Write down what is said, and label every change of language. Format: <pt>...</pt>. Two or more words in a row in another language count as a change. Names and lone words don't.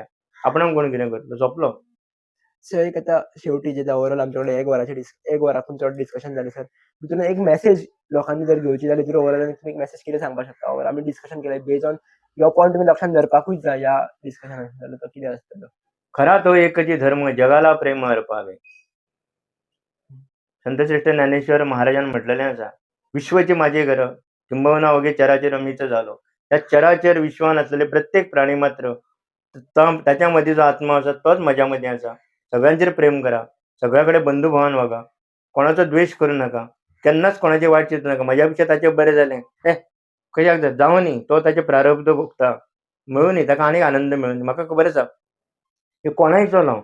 <kok>आपणाक कोण कितें करतलो? सोंपलो. सर एक आता शेवटी जे</kok> <en>ओव्हरऑल आमचे</en> <kok>कडेन 1 वराचें 1 वराकून चड डिस्कशन जालें सर. तितून एक मेसेज लोकांनी जर घेवची जाल्यार तितून ओव्हरऑल तुमी एक मेसेज कितें सांगपाक शकता? ओव्हरऑल आमी डिस्कशन केलें</kok> <en>base on yo point</en> <kok>तुमी लक्षांत धरपाकूच जाय ह्या डिस्कशनान जाल्यार तो कितें आसतलो?</kok> <mr>खरा तो एकची धर्म जगाला प्रेम अर्पावे. संतश्रेष्ठ ज्ञानेश्वर महाराजांनी म्हटलेलें आसा, विश्वची माझे घर, किंबहुना ओगे चराचर मीच झालो. त्या चराचर विश्वान असलेले प्रत्येक प्राणी मात्र त्याच्यामध्ये जो आत्मा आसा तोच माझ्यामध्ये आसा.</mr> <kok>सगळ्यांचेर प्रेम करा. सगळ्याकडे बंधुभावान वागा. कोणाचो द्वेष करू नका. केन्नाच कोणाची वाट चिंतू नका. म्हज्या पेक्षा ताचें बरें जालें. कशाक जाय? जावं न्ही. तो ताचे प्रारब्ध भोगता. मेळूं न्ही. ताका आनीक आनंद मेळूं. म्हाका खबर आसा. हे कोणाय चलो.</kok>